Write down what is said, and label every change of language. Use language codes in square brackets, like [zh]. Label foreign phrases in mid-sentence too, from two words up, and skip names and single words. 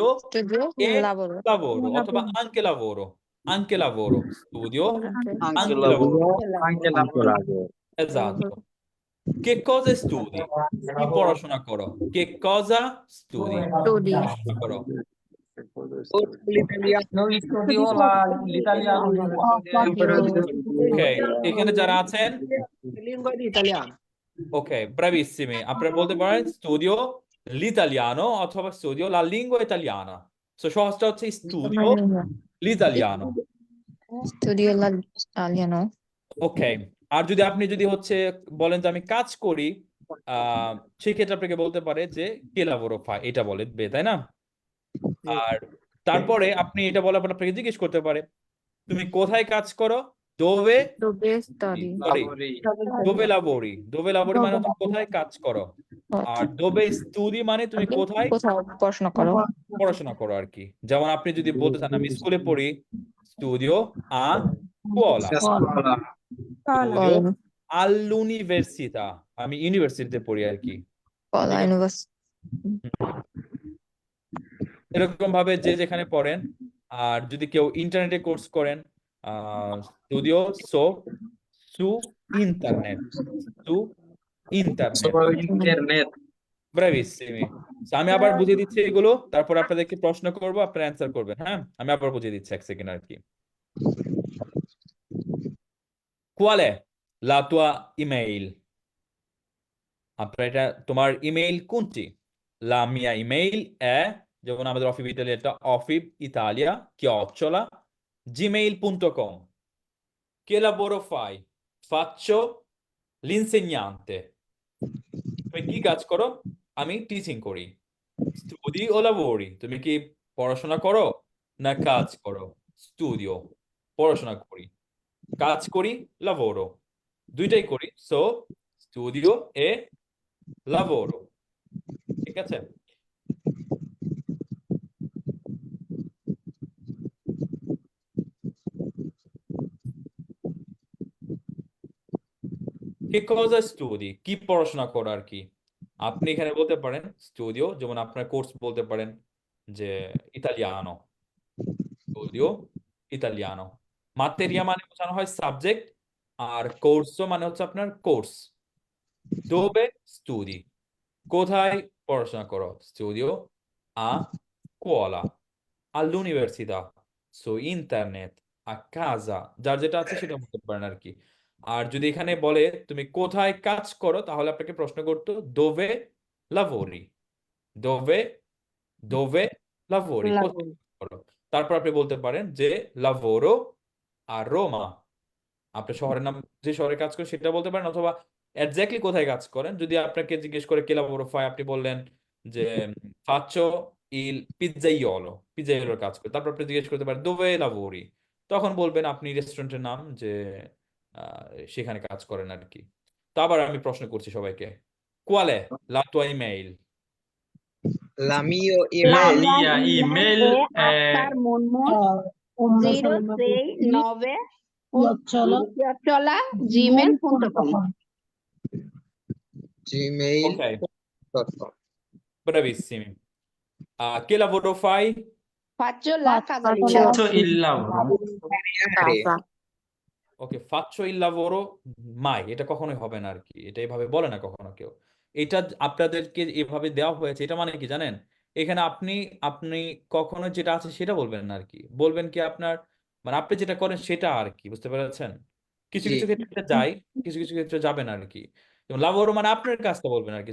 [it] Studio e lavoro. lavoro অথবা anche lavoro, anche lavoro, studio Anche anche lavoro. lavoro। Anche lavoro. Esatto। Che cosa studi? [bn] কি পড়াশোনা করো? [it] Che cosa studi? studi. [bn] পড়াশোনা করো। [it] Noi studio l'italiano lingua. [bn] ওকে, এখানে যারা আছেন [it] Lingua di italiano. [bn] ওকে, bravissimi, আপনারা বলতে পারেন [it] studio l'italiano [bn] অথবা [it] studio la lingua italiana. [bn] সো সহজটা হচ্ছে [it] studio l'italiano. Studio l'italiano. [bn] ওকে, আর যদি আপনি যদি হচ্ছে বলেন যে আমি কাজ করি, সেক্ষেত্রে আপনাকে বলতে পারে যে [it] che lavoro fai, [bn] এটা বলবে, তাই না? আর তারপরে আপনি এটা বলার পর আপনাকে জিজ্ঞেস করতে পারে তুমি কোথায় কাজ করো, [it] dove Dove study? dove lavori, dove lavori [bn] মানে তুমি কোথায় কাজ করো। আর [it] dove studi [bn] মানে তুমি কোথায় কোথাও পড়াশোনা করো। পড়াশোনা করো আর কি। যেমন আপনি যদি বলতে চান আমি স্কুলে পড়ি, [it] studio a scuola, studio all'università, [bn] আমি ইউনিভার্সিটিতে পড়ি আর কি। [it] Scuola, university. [bn] এরকম ভাবে যে যেখানে পড়েন। আর যদি কেউ ইন্টারনেটে কোর্স করেন, [it] studio su internet, su internet. [bn] ইন্টারনেট। [it] ব্রাভিসিমি। [bn] আমি আবার বুঝিয়ে দিচ্ছি এগুলো, তারপর আপনাদেরকে প্রশ্ন করবো, আপনারা অ্যান্সার করবেন। হ্যাঁ, আমি আবার বুঝিয়ে দিচ্ছি, এক সেকেন্ড আর কি। [it] Qual è la tua email? [bn] আপনার এটা তোমার ইমেইল কোনটি? [it] La mia email è, [bn] যেমন আমাদের অফিব ইতালিয়া, এটা অফিব ইতালিয়া @gmail.com. [it] Che lavoro fai? Faccio l'insegnante. [bn] তুমি কি কাজ করো? আমি টিচিং করি। [it] studi o lavori, [bn] তুমি কি পড়াশোনা করো না কাজ করো? স্টুডিও, পড়াশোনা করি। কাজ করি, লাভোরো, দুইটাই করি। [it] সো studio e lavoro. [bn] ঠিক আছে? [it] Che cosa studi? [bn] কি পড়াশোনা করো আর কি। আপনি এখানে বলতে পারেন স্টুডিও, যেমন আপনার কোর্স বলতে পারেন যে ইতালিয়ানো, [it] studio italiano. [bn] মাতেরিয়া মানে বোঝানো হয় সাবজেক্ট, আর কোর্সও মানে হচ্ছে আপনার কোর্স। [it] dove studi? [bn] কোথায় পড়াশোনা করো? [it] স্টুডিও a scuola, all'università, su internet, a casa, [bn] যার যেটা আছে সেটা বলতে পারেন আর কি। আর যদি এখানে বলে তুমি কোথায় কাজ করো, তাহলে আপনাকে প্রশ্ন করতো [it] dove lavori, dove dove lavori, [bn] কোথায় কাজ করো। তারপর আপনি বলতে পারেন যে [it] lavoro a Roma, [bn] আপনার শহরের নাম, যে শহরে কাজ করেন সেটা বলতে পারেন, অথবা এক্স্যাক্টলি কোথায় কাজ করেন। যদি আপনাকে জিজ্ঞেস করে [it] che lavoro fai, [bn] আপনি বললেন যে [it] faccio il pizzaiolo, [bn] পিজ্জাইওলোর কাজ করে। তারপর আপনি জিজ্ঞেস করতে পারেন [it] dove lavori, [bn] তখন বলবেন আপনি রেস্টুরেন্টের নাম, যে সেখানে কাজ করেন আর কি। তো আবার আমি প্রশ্ন করছি সবাইকে, [it] qual è la tua email? La mia La email mia mia email email è è astarmunmun 069 @gmail.com. gmail.com. Ok, bravissimi. Che lavoro fai? Faccio la casalinga. faccio il lavoro. Casa. [bn] ওকে, [it] faccio il lavoro mai, [bn] এটা কখনোই হবে না আর কি, এটা এভাবে বলে না কখনো কেউ। এটা আপনাদেরকে এভাবে দেওয়া হয়েছে, এটা মানে কি জানেন? এখানে আপনি আপনি কখনো যেটা আছে সেটা বলবেন না আর কি, বলবেন কি আপনার, মানে আপনি যেটা করেন সেটা আর কি, বুঝতে পেরেছেন? কিছু জি। কিছু ক্ষেত্রে এটা যায়, কিছু কিছু ক্ষেত্রে যাবে না আর কি। যেমন লাভোরো মানে আপনার কাজটা বলবেন আর কি।